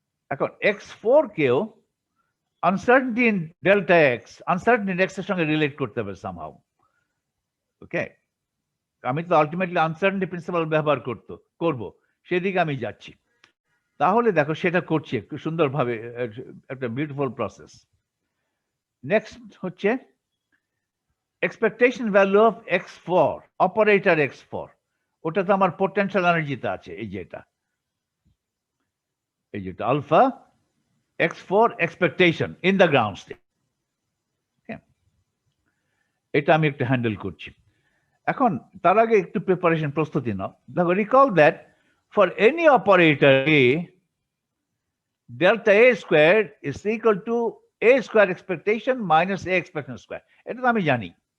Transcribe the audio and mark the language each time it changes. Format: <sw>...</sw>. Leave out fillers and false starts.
<bn>এখন x4 কেও uncertainty in delta x, uncertainty x এর সঙ্গে রিলেট করতে হবে সামহাউ। ওকে, আমি তো আলটিমেটলি আনসার্টেনিটি প্রিন্সিপাল ব্যবহার করব, সেদিকে আমি যাচ্ছি। তাহলে দেখো সেটা করছি একটু সুন্দরভাবে, একটা বিউটিফুল প্রসেস। নেক্সট হচ্ছে</bn> <en>expectation value of x4, operator x4,</en> <bn>ওটা তো আমার পোটেনশিয়াল এনার্জিতে আছে, এই যেটা alpha x4</bn> <en>expectation in the ground state।</en> <bn>এটা আমি একটু হ্যান্ডেল করছি। এখন তার আগে একটু প্রিপারেশন, প্রস্তুতি নাও। দেখো, recall that for any operator a,</bn> <en>delta a squared is equal to a square expectation minus a expectation square,</en> <bn>এটা তো আমি জানি।</bn>